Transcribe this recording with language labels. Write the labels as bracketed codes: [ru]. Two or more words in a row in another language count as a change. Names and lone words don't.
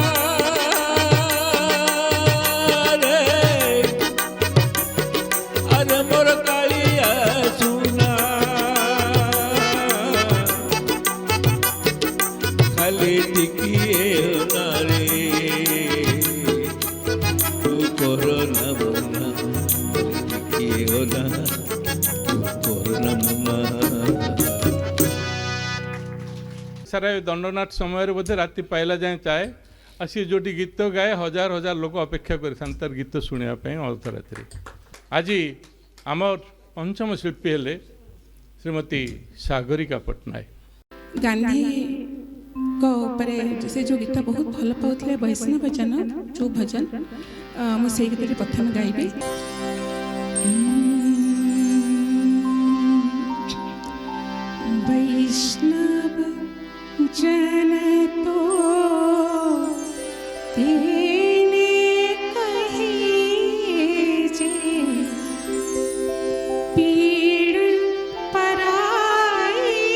[or] ରେ ଆରେ ମୋର କାଳିଆ ସୁନା ଖାଲି ଟିକିଏ ଓନା ରେ ତୁ କରନା ମନା ଟିକିଏ ଓନା ତୁ କରନା ମନା ସାରା ଦଣ୍ଡନାଟ ସମୟରେ ବୋଧେ ରାତି ପାଇଲା ଯାଏଁ ଚାଏ ଆଉ ସିଏ ଯେଉଁଠି ଗୀତ ଗାଏ ହଜାର ହଜାର ଲୋକ ଅପେକ୍ଷା କରିଥାନ୍ତି ତାର ଗୀତ ଶୁଣିବା ପାଇଁ ଅର୍ଦ୍ଧରାତ୍ରି। ଆଜି ଆମର ପଞ୍ଚମ ଶିଳ୍ପୀ ହେଲେ ଶ୍ରୀମତୀ ସାଗରିକା ପଟ୍ଟନାୟକ। ଗାନ୍ଧୀଙ୍କ ଉପରେ ସେ ଯେଉଁ ଗୀତ ବହୁତ ଭଲ ପାଉଥିଲେ ବୈଷ୍ଣବ ଭଜନ ଯେଉଁ ଭଜନ ମୁଁ ସେଇ ଗୀତଟି ପ୍ରଥମେ ଗାଇବି। [gu] વૈષ્ણવ જન તો તેને કહી જે પીડ પરાઈ